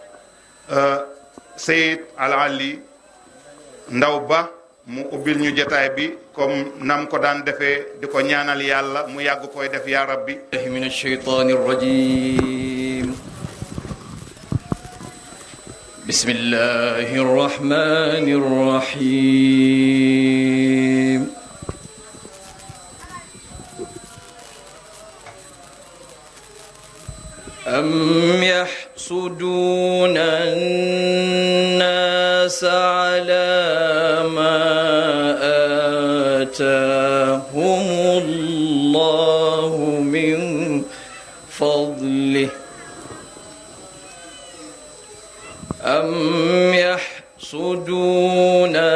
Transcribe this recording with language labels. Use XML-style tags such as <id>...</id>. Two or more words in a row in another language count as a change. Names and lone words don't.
<wo>Seyid Al Ali Ndaw Ba mu ubbil ñu jotaay bi comme nam ko daan defee di ko ñaanal yàlla mu yàgg koy def</wo> <ar>يا رب من الشيطان الرجيم بسم الله الرحمن الرحيم أم يحسدون الناس على ما آتاهم الله من فضله أم يحسدون</ar>